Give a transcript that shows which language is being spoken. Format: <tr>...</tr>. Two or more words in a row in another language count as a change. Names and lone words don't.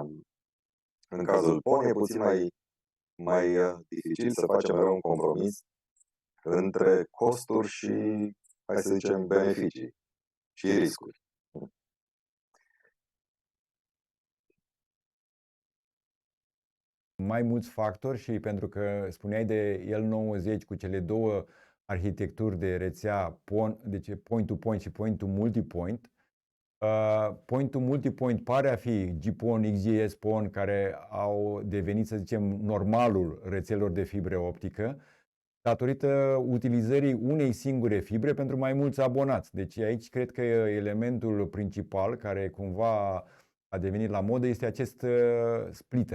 <ro>În cazul PON e puțin mai dificil să facem mereu un compromis între costuri și, hai să zicem, beneficii și riscuri. Mai mulți factori și pentru că spuneai de L90 cu cele două arhitecturi de rețea PON, deci</ro> <en>point-to-point</en> <ro>și</ro> <en>point-to-multipoint. Point-to-multipoint</en> <ro>pare a fi GPON, XGS PON, care au devenit, să zicem, normalul rețelelor de fibre optică, datorită utilizării unei singure fibre pentru mai mulți abonați. Deci aici cred că elementul principal care cumva a devenit la modă este acest splitter.</ro>